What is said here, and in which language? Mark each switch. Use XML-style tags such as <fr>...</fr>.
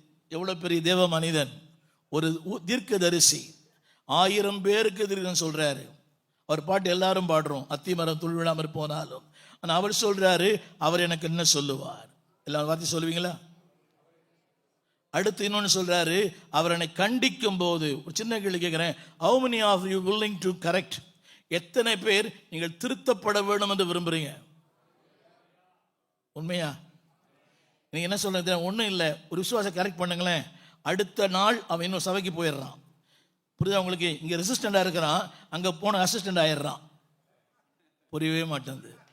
<ta>எவ்வளவு பெரிய தேவ மனிதன், ஒரு தீர்க்கதரிசி. 1000 பேருக்கு தீர்க்கம் சொல்றாரு. அவர் பாட்டு எல்லாரும் பாடுறோம், அத்திமரம் துள் விழாமற் போனாலும். ஆனால் அவர் சொல்றாரு, அவர் எனக்கு என்ன சொல்லுவார்? எல்லா வார்த்தை சொல்லுவீங்களா? அடுத்து இன்னொன்று சொல்றாரு, அவர் என்னை கண்டிக்கும் போது. ஒரு சின்ன கேள்வி கேட்கிறேன்,</ta> <en>how many of you willing to correct?</en> <ta>எத்தனை பேர் நீங்கள் திருத்தப்பட வேண்டும் என்று விரும்புறீங்க? உண்மையா? நீங்க என்ன சொல்றது? ஒன்றும் இல்லை, ஒரு விசுவாசம் கரெக்ட் பண்ணுங்களேன், அடுத்த நாள் அவன் இன்னொரு சபைக்கு போயிடுறான். புரியுதா உங்களுக்கு? இங்கே ரெசிஸ்டண்டாக இருக்கிறான், அங்கே போன அசிஸ்டண்ட் ஆயிடுறான். புரியவே மாட்டேங்குது.</ta>